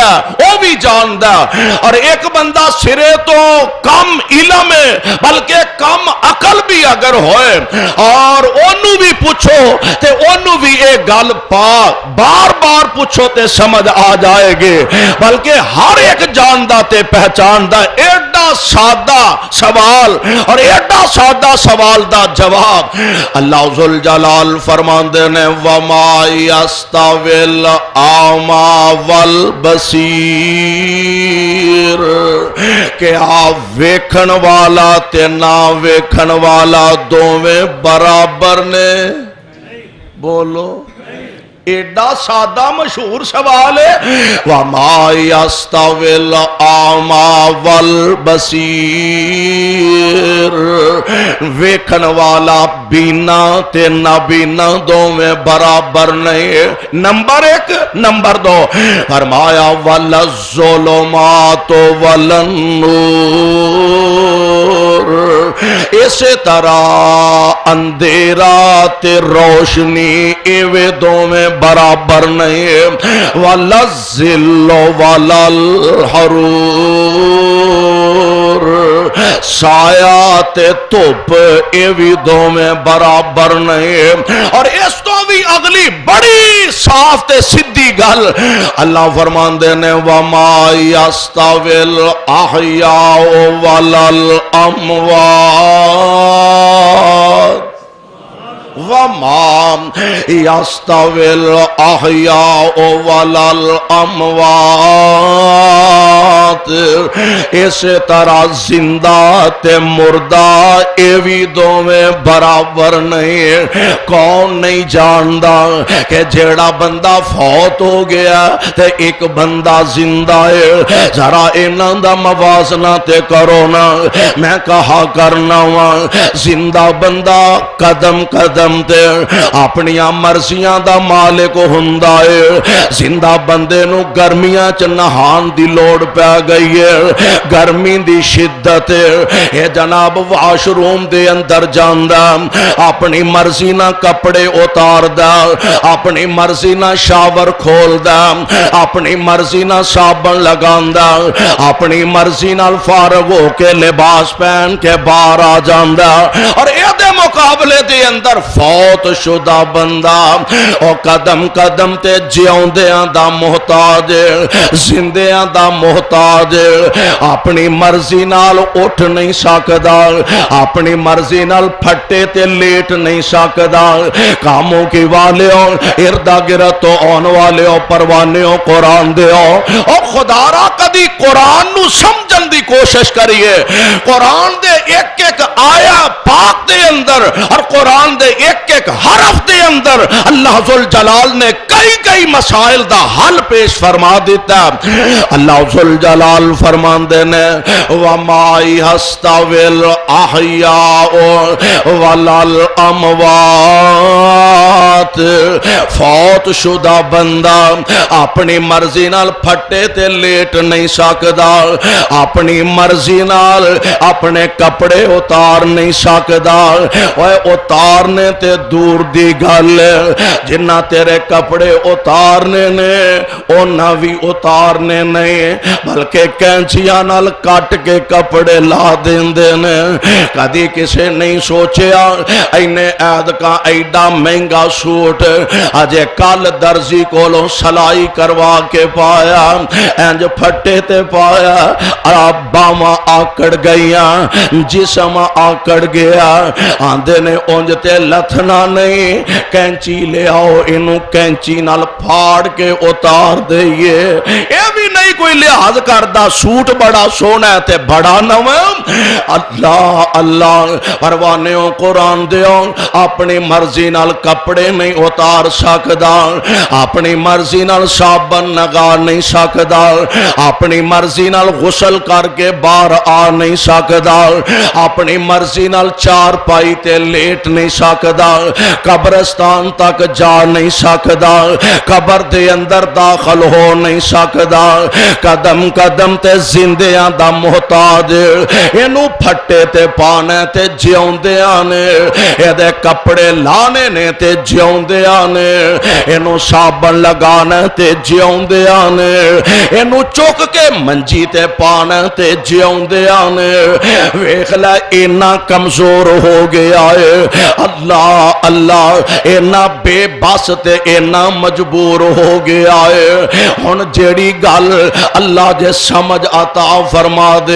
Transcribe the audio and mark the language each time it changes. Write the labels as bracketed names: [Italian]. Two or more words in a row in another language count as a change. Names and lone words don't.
[Punjabi] وہ بھی جاندہ اور ایک بندہ سرے تو کم علم بلکہ کم عقل بھی اگر ہوئے اور انہوں بھی پوچھو تے انہوں بھی ایک گل پاک بار بار پوچھو تے سمجھ آ جائے گی، بلکہ ہر ایک جاندا تے پہچاندا ایڈا سادہ سوال اور ایڈا سادہ سوال دا جواب اللہ ذوالجلال فرماندے نے [Arabic] وما یستوی الاعمی [Punjabi] والبصیر کہ آپ ویکھن والا تے نہ ویکھن والا دوویں برابر نے، بولو ایڈا سادہ مشہور سوال ہے [Arabic] وَمَا يَسْتَوِي الْأَعْمَى وَالْبَصِيرُ [Punjabi] ویکھن والا بینا تے نہ بینا دوویں برابر نہیں، نمبر ایک۔ نمبر دو فرمایا [Arabic] وَلَا الظُّلُمَاتُ وَلَا النُّورُ [Punjabi] اسی طرح اندھیرا تے روشنی ایویں دوویں برابر نہیں، [Arabic] وَلَا الظِّلُّ وَلَا الْحَرُورُ [Punjabi] سایہ تے دھوپ ایویں دوویں برابر نہیں۔ اور اس تو بھی اگلی بڑی صاف تے سدھی گل اللہ فرماندے نے [Arabic] وَمَا يَسْتَوِي الْأَحْيَاءُ وَلَا الْأَمْوَاتُ وَمَا يَسْتَوِي الْأَحْيَاءُ وَلَا الْأَمْوَاتُ [Punjabi] اسی طرح زندہ تے مردہ ایویں دوویں برابر نہیں۔ کون نہیں جاندا کہ جیڑا بندہ فوت ہو گیا تے ایک بندہ زندہ ہے، ذرا انہاں دا موازنہ تے کرو نا۔ میں کہا کرنا وا زندہ بندہ قدم قدم تے اپنیاں مرضیاں دا مالک ہوندا ہے، زندہ بندے نو گرمیاں چ نہان دی لوڑ پہ گئی ہے، گرمی دی شدت ہے، اے جناب واش روم دے اندر جاندا اپنی مرضی نہ کپڑے اتاردا، اپنی مرضی نہ شاور کھولدا، اپنی مرضی نہ صابن لگاندا، اپنی مرضی نال فارغ ہو کے لباس پہن کے باہر آ جاندا۔ اور اے دے مقابلے دے اندر فوت شدہ بندہ او قدم قدم تے جیوندیاں دا محتاج، زندیاں دا محتاج، اپنی مرضی نال اٹھ نہیں سکدا، اپنی مرضی نال پھٹے تے لیٹ نہیں سکدا۔ کاموں کی والیوں اردا گرد تو آن والیوں پروانیوں قرآن دیو او خدا را کدی قرآن نو سمجھن دی کوشش کریے۔ قرآن دے ایک ایک آیا پاک دے اندر اور قرآن دے ایک ایک حرف دے اندر اللہ ذوالجلال نے کئی مسائل دا حل پیش فرما دیتا۔ اللہ ذوالجلال فرماندے نے [Arabic] وَمَا يَسْتَوِي الْأَحْيَاءُ وَلَا الْأَمْوَاتُ [Punjabi] فوت شدہ بندہ اپنی مرضی نال پھٹے تے لیٹ نہیں سکدا، اپنی مرضی نال اپنے کپڑے اتار نہیں سکدا۔ اوے اتارنے تے دور دی گل جنہ تیرے کپڑے اتارنے نے اونا بھی اتارنے نہیں، بلکہ کینچیاں نال کٹ کے کپڑے لا دیندے نے۔ کدی کسے نہیں سوچیا اینے عید کا ایڈا مہنگا سوٹ اجے کل درزی کولوں سلائی کروا کے پایا، انج پھٹے تے پایا، باواں آکڑ گئیاں، جسم آکڑ گیا، آندے نے اونج تے لتھنا نہیں، کینچی لے آؤ انو کینچی نال پھاڑ کے اتار دئیے۔ اے بھی نہیں کوئی لحاظ کردہ سوٹ بڑا سونا ہے تے بڑا نوام۔ اللہ اللہ پروانیوں قرآن دیوں اپنی مرضی نال کپڑے نہیں اتار سکدا، اپنی مرضی نال صابن نگا نہیں سکدا، اپنی مرضی نال غسل کر کے باہر آ نہیں سکدا، اپنی مرضی نال چار پائی تے لیٹ نہیں سکدا، قبرستان تک جا نہیں سکدا، قبر دے اندر داخل ہو نہیں سکدا۔ قدم قدم تے زندیاں دا محتاج اینو پھٹے تے پانے تے جیوندیاں نے ایدے کپڑے لانے نے تے جیوندیاں نے اینو صابن لگانے تے جیوندیاں نے اینو چک کے منجی تے پانے تے جیوندیاں نے ویکھ لے اینا کمزور ہو گیا ہے اللہ اللہ اینا بے بس تے اینا مجبور ہو گیا ہے ہن جیڑی گل اللہ جے سمجھ عطا فرما دے